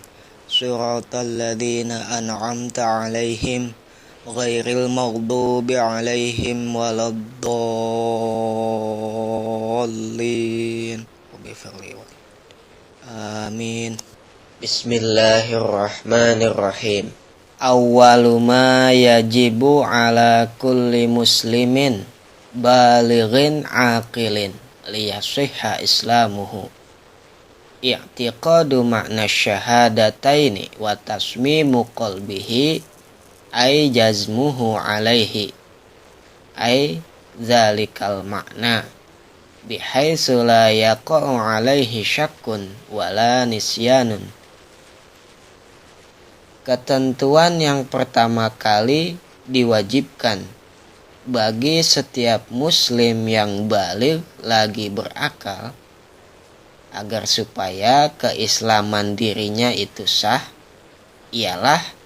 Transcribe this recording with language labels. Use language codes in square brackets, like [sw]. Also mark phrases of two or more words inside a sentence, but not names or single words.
[ar] صراط الذين أنعمت عليهم غير المغضوب عليهم ولا الضالين. Amin. بسم الله الرحمن الرحيم. أول ما يجب على كل مسلم بالغ عاقل ليصح إسلامه اعتقاد معنى الشهادتين و تصميم قلبه أي جزمه عليه أي ذلك المعنى بحيث لا يقع عليه شك و لا نسيان. [id] Ketentuan yang pertama kali diwajibkan bagi setiap muslim yang baligh lagi berakal agar supaya keislaman dirinya itu sah ialah